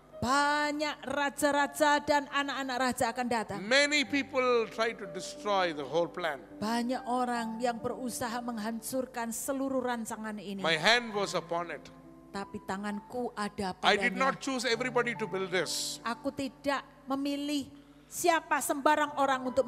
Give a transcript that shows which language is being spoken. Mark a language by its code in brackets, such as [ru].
[id] Banyak raja-raja dan anak-anak raja akan datang. [en] Many people try to destroy the whole plan. [id] Banyak orang yang berusaha menghancurkan seluruh rancangan ini. [en] My hand was upon it. [id] Tapi tanganku ada [en] I did [id] padanya. [en] not choose everybody to build this. [id] Aku tidak memilih siapa sembarang orang untuk